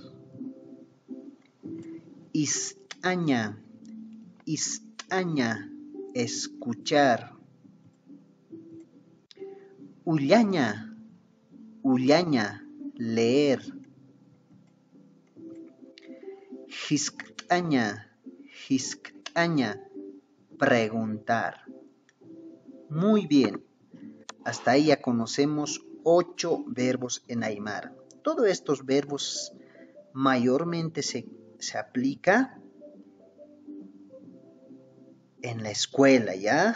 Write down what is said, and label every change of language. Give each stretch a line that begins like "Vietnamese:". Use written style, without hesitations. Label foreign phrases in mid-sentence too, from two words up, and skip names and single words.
Aymara: Istaña, istaña, escuchar. Ullaña, ullaña, leer. Jisqtaña, jisqtaña,
Spanish: preguntar. Muy bien, hasta ahí ya conocemos 8 verbos en Aymara. Todos estos verbos mayormente se aplica en la escuela, ¿ya?